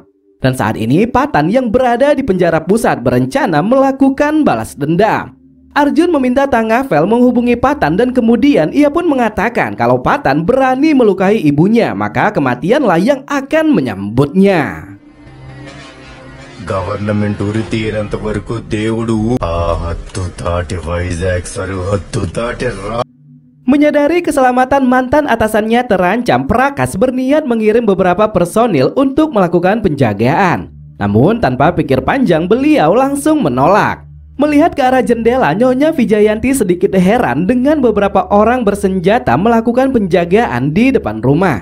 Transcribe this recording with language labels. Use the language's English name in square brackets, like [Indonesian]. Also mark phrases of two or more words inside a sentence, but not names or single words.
[Indonesian] Dan saat ini Patan yang berada di penjara pusat berencana melakukan balas dendam. Arjun meminta Tangavel menghubungi Patan dan kemudian ia pun mengatakan kalau Patan berani melukai ibunya, maka kematianlah yang akan menyambutnya. [Telugu] గవర్నమెంట్ ఊరి తీరంత వరకు దేవుడు హద్దు దాటి వైజాగ్ సరిహద్దు దాటి [Indonesian] Menyadari keselamatan mantan atasannya terancam, Prakas berniat mengirim beberapa personil untuk melakukan penjagaan. Namun tanpa pikir panjang beliau langsung menolak. Melihat ke arah jendela, Nyonya Vijayanti sedikit heran dengan beberapa orang bersenjata melakukan penjagaan di depan rumah.